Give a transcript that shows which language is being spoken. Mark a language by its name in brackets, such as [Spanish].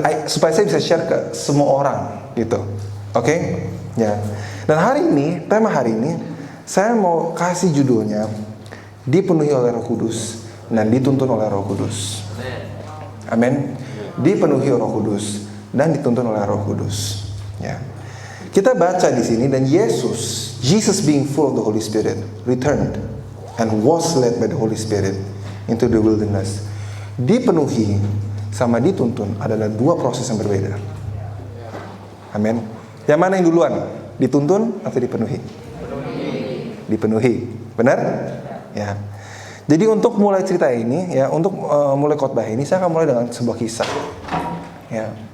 [Indonesian] Supaya saya bisa share ke semua orang gitu. Oke? Ya. Dan hari ini, tema hari ini saya mau kasih judulnya dipenuhi oleh Roh Kudus dan dituntun oleh Roh Kudus. Amin. Dipenuhi Roh Kudus dan dituntun oleh Roh Kudus. Ya. Kita baca di sini, dan [English] Jesus being full of the Holy Spirit returned and was led by the Holy Spirit into the wilderness. [Indonesian] Dipenuhi sama dituntun adalah dua proses yang berbeda. Amin. Yang mana yang duluan? Dituntun atau dipenuhi? Dipenuhi. Benar? Ya. Jadi untuk mulai cerita ini, ya, untuk mulai khotbah ini, saya akan mulai dengan sebuah kisah. Ya.